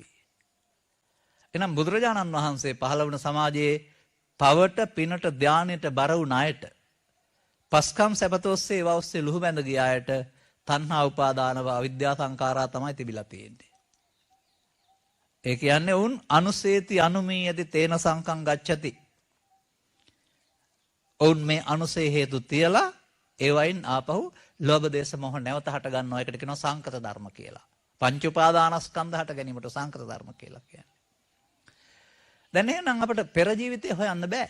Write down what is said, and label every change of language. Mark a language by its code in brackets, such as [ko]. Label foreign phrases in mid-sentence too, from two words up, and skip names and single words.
[si] එනම් බුදුරජාණන් වහන්සේ පහළ වුණ සමාජයේ පවට පිනට ධානයට බර වුණ අයට පස්කම් සැපතොස්සේ ඒවා ඔස්සේ ලුහු බැඳ ගිය අයට තණ්හා උපාදානව අවිද්‍යා සංඛාරා තමයි තිබිලා තියෙන්නේ. ඒ කියන්නේ උන් [pi] අනුසේති අනුමීයති තේන සංකං ගච්ඡති. [si] ඔවුන් මේ අනුසේ හේතු තියලා ඒ වයින් ආපහු ලෝභ දේශ මොහ නැවත හට ගන්නවා. ඒකට කියනවා සංකත ධර්ම කියලා. පංච උපාදානස්කන්ධ හට ගැනීමට සංකත ධර්ම කියලා කියන්නේ. දැන් එහෙනම් අපිට පෙර ජීවිතේ හොයන්න බෑ.